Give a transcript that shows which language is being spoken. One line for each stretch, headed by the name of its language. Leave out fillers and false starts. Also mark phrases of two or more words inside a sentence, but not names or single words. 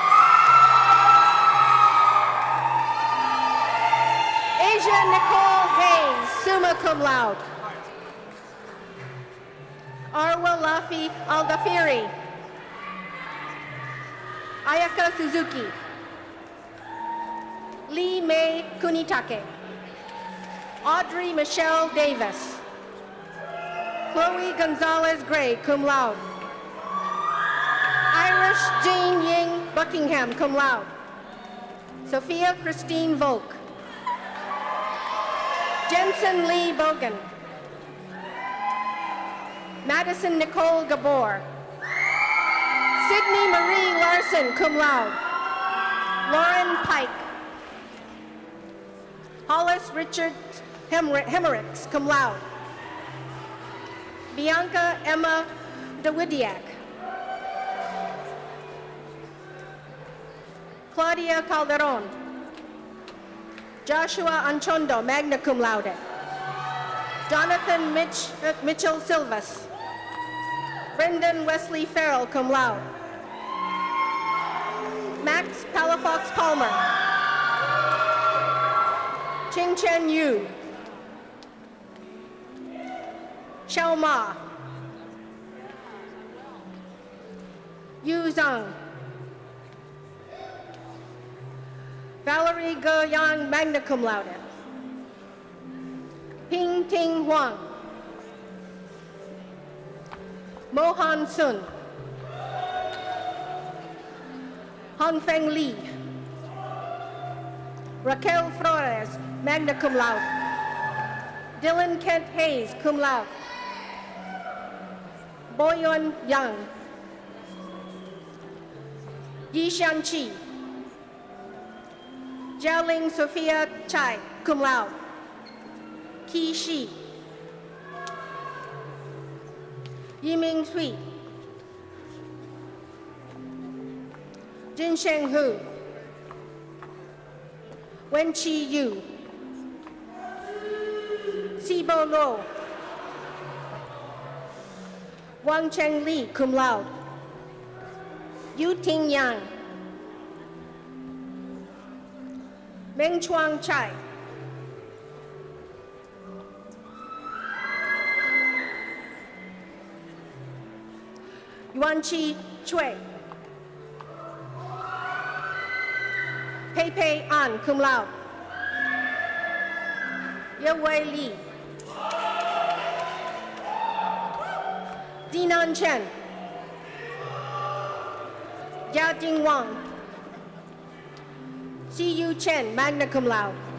English: Asia Nicole Hayes,
Latin: summa cum laude.
English: Arwa Lafi Aldafiri. Ayaka Suzuki. Lee May Kunitake. Audrey Michelle Davis. Chloe Gonzalez Gray,
Latin: cum laude.
English: Irish Jane Ying Buckingham,
Latin: cum laude.
English: Sophia Christine Volk. Jensen Lee Bogan. Madison Nicole Gabor. Sydney Marie Larson,
Latin: cum laude.
English: Lauren Pike. Hollis Richard Hemmericks,
Latin: cum laude.
English: Bianca Emma Dawidiak. Claudia Calderon. Joshua Anchondo,
Latin: magna cum laude.
English: Jonathan Mitchell Silvas. Brendan Wesley Farrell,
Latin: cum laude.
English: Max Palafox Palmer. Ching Chen Yu. Xiao Ma. Yu Zhang. Valerie Ge Yang,
Latin: magna cum laude.
English: Ping Ting Huang. Mohan Sun. Han Feng Li. Raquel Flores,
Latin: magna cum laude.
English: Dylan Kent Hayes,
Latin: cum laude.
English: Boyun Yang. Yi Xianqi. Jialing Sophia Chai,
Latin: cum laude.
English: Qi Shi. Yiming Hui. Jinsheng Hu. Wenqi Yu. Sibo Lo. Wang Cheng Li,
Latin: cum laude.
English: Yu Ting Yang. Meng Chuang Chai. Yuanqi Chui. Pei Pei An,
Latin: cum laude.
English: Yewei Li. Dinan Chen. Yajing Wang. Siyu Chen,
Latin: magna cum laude.